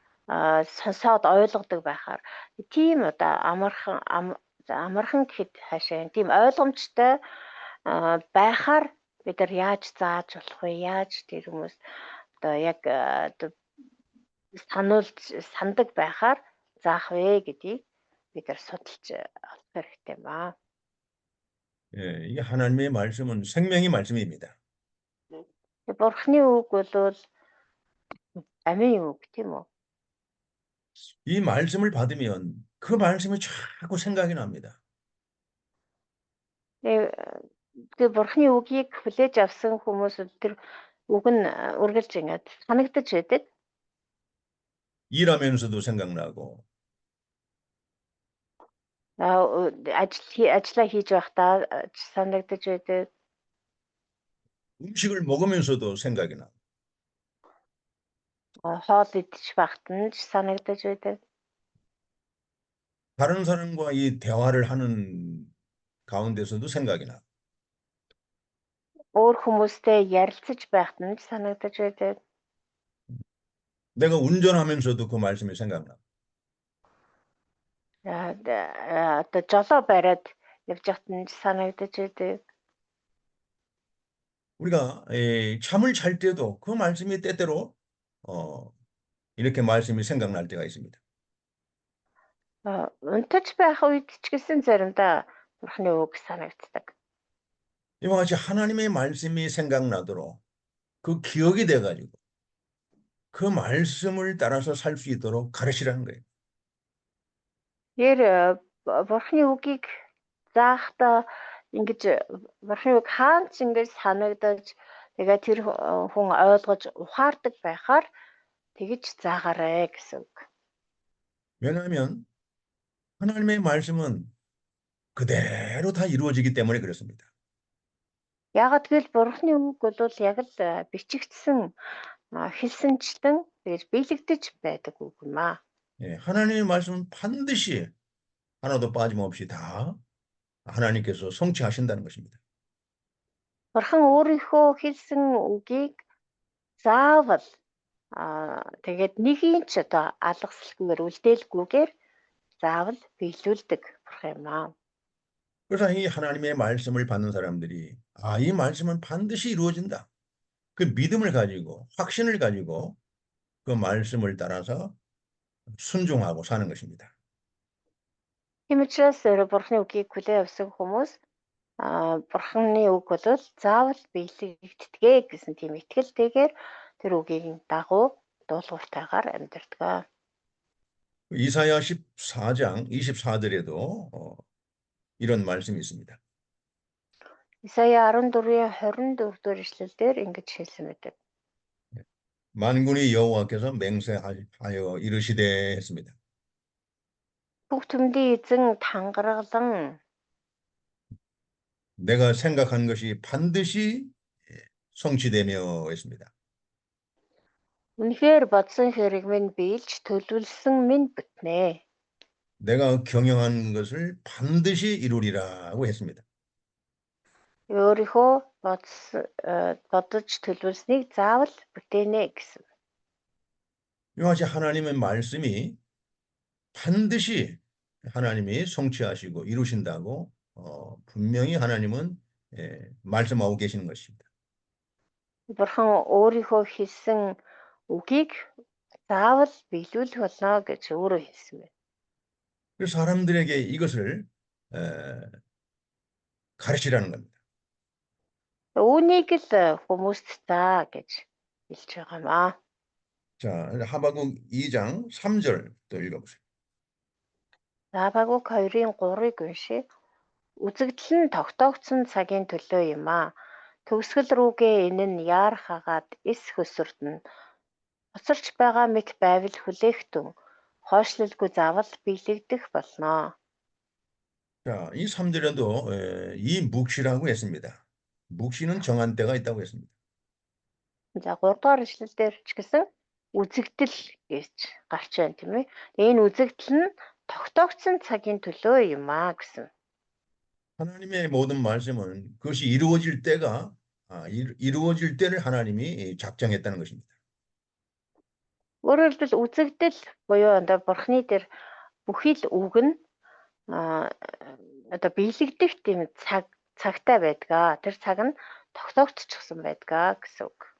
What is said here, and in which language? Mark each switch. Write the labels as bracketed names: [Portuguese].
[Mongolian] сонсоод ойлгодог байхаар тийм одоо амархан гэхэд хаашаа тийм ойлгомжтой байхаар бид нар яаж зааж болох вэ? Яаж тэр хүмүүс одоо яг одоо сандаг байхаар заах вэ гэдгийг бид нар судалж олох хэрэгтэй юм аа. [Korean] 예, 이게 하나님의 말씀은 생명의 말씀입니다. [Mongolian] Бурхны үг бол амийн үг тийм үү? [Korean] 이 말씀을 받으면 그 말씀이 자꾸 생각이 납니다. [Mongolian] Тэгээ Бурхны үгийг хүлээж авсан хүмүүс тэр үг нь үргэлж ингээд санагдаж байдаг. [Korean] 일하면서도 생각나고, [Mongolian] Ажлаа хийж байхдаа санагдаж байдаг. [Korean] 음식을 먹으면서도 생각이 나고, [Mongolian] Хоол идэж байхад нь ч санагдаж байдаг. [Korean] 다른 사람과 이 대화를 하는 가운데서도 생각이 나고, [Mongolian] Өөр хүмүүстэй ярилцаж байхад нь ч санагдаж байдаг. [Korean] 내가 운전하면서도 그 말씀이 생각나고, [Mongolian] Одоо жолоо бариад явж байхад нь ч санагдаж байдаг. [Korean] 우리가 잠을 잘 때도 그 말씀이 때때로 이렇게 말씀이 생각날 때가 있습니다. [Mongolian] Унтаж байх үед ч гэсэн заримдаа Бурхны үг санагддаг. [Korean] 이와 같이 하나님의 말씀이 생각나도록 그 기억이 돼가지고 그 말씀을 따라서 살 수 있도록 가르치라는 거예요. [Mongolian] Тэр Бурхны үгийг заахдаа ингэж Бурхны үг хаанч ингэж санагдаж тэгээ тэр хүн ойлгож ухаардаг байхаар тэгж заагаарэ гэсэн үг. [Korean] 왜냐하면 하나님의 말씀은 그대로 다 이루어지기 때문에 그렇습니다. [Mongolian] Яагаад гэвэл Бурхны үг бол яг л бичигдсэн хэлсэнчлэн тэгж биелэгдэж байдаг үг юм аа. [Korean] 예, 하나님의 말씀은 반드시 하나도 빠짐없이 다 하나님께서 성취하신다는 것입니다. [Mongolian] Бурхан өөрийнхөө хэлсэн үгийг заавал тэгээд нэгийг ч одоо алгасалгүйгээр үлдээлгүйгээр заавал биелүүлдэг бурхан юм аа. [Korean] 그래서 이 하나님의 말씀을 받는 사람들이 이 말씀은 반드시 이루어진다. 그 믿음을 가지고 확신을 가지고 그 말씀을 따라서 순종하고 사는 것입니다. [Mongolian] Тийм учраас Бурханы үгийг хүлээн авсан хүмүүс Бурханы үг бол заавал биелэгддэг гэсэн тийм итгэлтэйгээр тэр үгийг дагуу дуулууртайгаар амьдардаг. [Korean] 이사야 14장 24절에도 이런 말씀이 있습니다. [Mongolian] Исая 14-ийн 24 дугаар ишлэлдэр ингэж хэлсэн байдаг. [Korean] 만군의 여호와께서 맹세하여 이르시되 했습니다. [Mongolian] Бүх түмний эзэн тангараглан [Korean] 내가 생각한 것이 반드시 성취되며 했습니다. [Mongolian] үнэхээр бодсон хэрэг минь биелж төлөвлөсөн минь бүтнэ. [Korean] 내가 경영한 것을 반드시 이루리라고 했습니다. [Mongolian] Өөрийнхөө бодож төлөвлөснийг заавал бүтээнэ гэсэн. [Korean] 이와 같이 하나님의 말씀이 반드시 하나님이 성취하시고 이루신다고 분명히 하나님은 말씀하고 계시는 것입니다. [Mongolian] Бурхан өөрийнхөө хэлсэн үгийг заавал биелүүлэх болно гэж өөрөө хэлсэн байна. [Korean] 그래서 사람들에게 이것을 가르치라는 겁니다. [Mongolian] Үүнийг л хүмүүст заа гэж хэлж байгаа юм аа. [Korean] 자, 하박국 2장 3절 또 읽어보세요. [Mongolian] Хабакук 2-ын 3-ыг уншия. Үзэгдэл нь тогтоогдсон цагийн төлөө юм аа. Төгсгөл рүүгээ энэ нь яарах хагаад эс хөсөрдөн. Хоцорч байгаа мэт байвал хүлээхтэн. Хойшлолгүй заавал биелэгдэх болно. [Korean] 자, 이 3절에도 이 묵시라고 했습니다. 묵시는 정한 때가 있다고 했습니다. [Mongolian] За 3 дугаар ишлэлдэр ч гэсэн үзэгдэл гэж гарч байна тийм ээ. Энэ үзэгдэл нь тогтоогдсон цагийн төлөө юм аа гэсэн. [Korean] 하나님의 모든 말씀은 그것이 이루어질 때가 이루어질 때를 하나님이 작정했다는 것입니다. [Mongolian] Өөрөөр хэлбэл үзэгдэл буюу одоо бурхны дээр бүхий л үг нь одоо биелэгдэх тийм цагтай байдгаа. Тэр цаг нь тогтоогдчихсан байдгаа гэсэн үг.